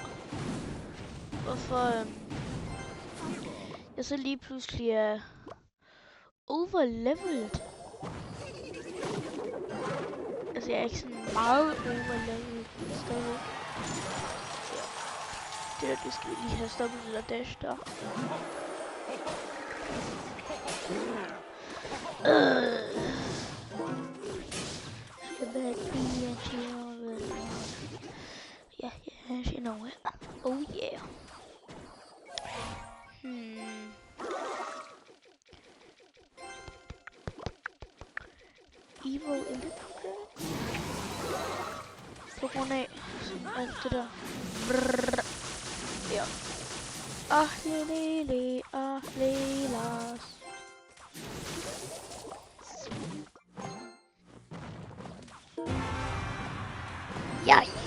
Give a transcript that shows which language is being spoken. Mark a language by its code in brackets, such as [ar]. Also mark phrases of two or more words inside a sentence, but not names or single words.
[da] Hvorfor jeg så lige pludselig er overleveled. Altså jeg er ikke sådan meget overleveled stadigvæk. Ja. Det skal vi lige have stoppet det der dash der. [en] Yeah, you know it. Oh yeah. Evil Electric. [da] På grund af alt det der. Brrr. Ja. Lele, lelas. Yay.